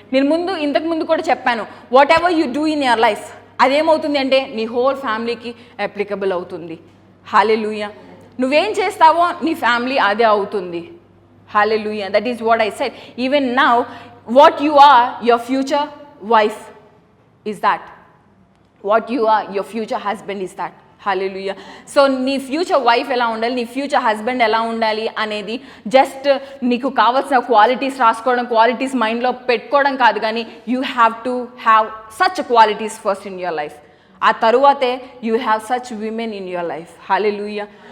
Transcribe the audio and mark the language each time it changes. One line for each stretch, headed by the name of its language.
Telugu: నేను ఇంతకు ముందు కూడా చెప్పాను,
English: whatever you do in your life
Telugu: అదేమవుతుంది అంటే నీ హోల్ ఫ్యామిలీకి అప్లికబుల్ అవుతుంది. హల్లెలూయా. నువ్వేం చేస్తావో నీ ఫ్యామిలీ అదే అవుతుంది. హల్లెలూయా.
English: That is what I said. Even now what you are your future wife is that. What you are, your future husband is that. Hallelujah.
Telugu: So నీ ఫ్యూచర్ వైఫ్ ఎలా ఉండాలి, నీ ఫ్యూచర్ హస్బెండ్ ఎలా ఉండాలి అనేది జస్ట్ నీకు కావాల్సిన క్వాలిటీస్ రాసుకోవడం, క్వాలిటీస్ మైండ్లో పెట్టుకోవడం కాదు, కానీ
English: You have to have such qualities first in your life.
Telugu: ఆ తరువాతే
English: You have such women in your life. Hallelujah.